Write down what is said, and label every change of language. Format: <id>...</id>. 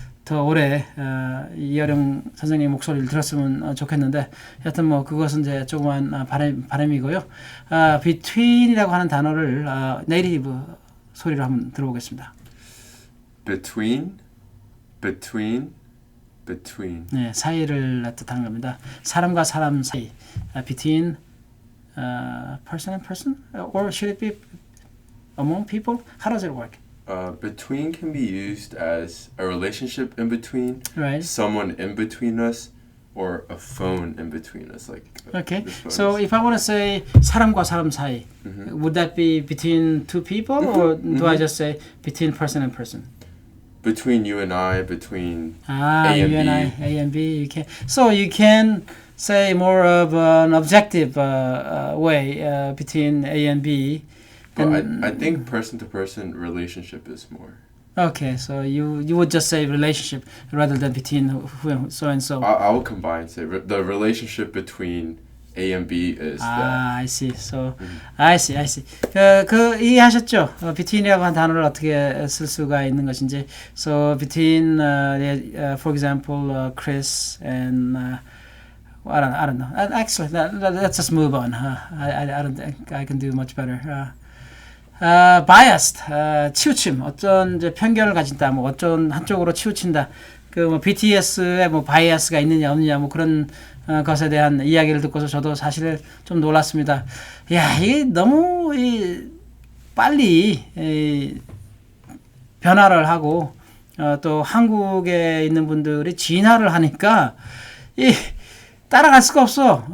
<ko>더 오래 이어령 선생님 목소리를 들었으면 좋겠는데 여하튼 뭐 그것은 이제 조그만 바람이고요. between이라고 하는 단어를 네이티브 소리로 한번 들어보겠습니다. between, between, between. 네, 사이를 뜻하는 겁니다. 사람과 사람 사이.</ko> <en>between person and person, or should it be among people? How does it work? Between can be used as a relationship in between, Right. someone in between us, or a phone in between us. Like Okay. this phone So is- if I want to say</en> <ko>사람과 사람 사이,</ko> <en>would that be between two people, or do I just say between person and person? between you and I, between Ah, A and you and I, B. A and B. You can. So you can say more of an objective way between A and B. But And- I think person to person relationship is more. Okay, so you would just say relationship rather than between who and so and so. I will combine. Say the relationship between A and B is that. I see. So I see.</en> <ko>그 이해하셨죠? between이라고 한 단어를 어떻게 쓸 수가 있는 것인지.</ko> <en>So between, for example, Chris and I don't know. Actually, let's just move on. I don't think I can do much better.</en> <ko>biased, 치우침, 어떤 이제 편견을 가진다, 뭐 어떤 한쪽으로 치우친다. 그 뭐 BTS에 뭐 바이어스가 있느냐 없느냐 뭐 그런 것에 대한 이야기를 듣고서 저도 사실 좀 놀랐습니다. 야, 이게 너무 빨리 변화를 하고 또 한국에 있는 분들이 진화를 하니까 이 따라갈 수가 없어.</ko>